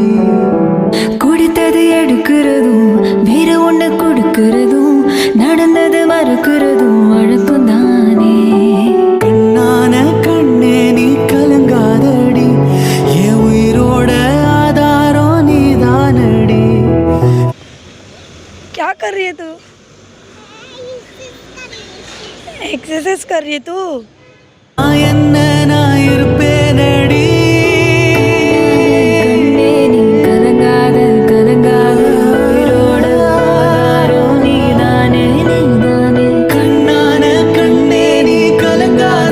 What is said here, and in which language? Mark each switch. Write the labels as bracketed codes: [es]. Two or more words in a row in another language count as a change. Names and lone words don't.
[ta] கொடுத்தது எடுக்கிறதும் வேற ஒண்ணு கொடுக்கிறதும் நடந்தது மறுக்கிறதும் வழக்கம் தானே கண்ணான கண்ணே நீ கலங்காதடி என் உயிரோட ஆதாரம் நீதானடி [hi] क्या कर रही है तू? एक्सरसाइज कर रही है तू? [ta] என்ன நான் இருப்பேனடி கண்ணே நீ கலங்காத உயிரோட ஆதாரம் நீதானே கண்ணான கண்ணே நீ கலங்காத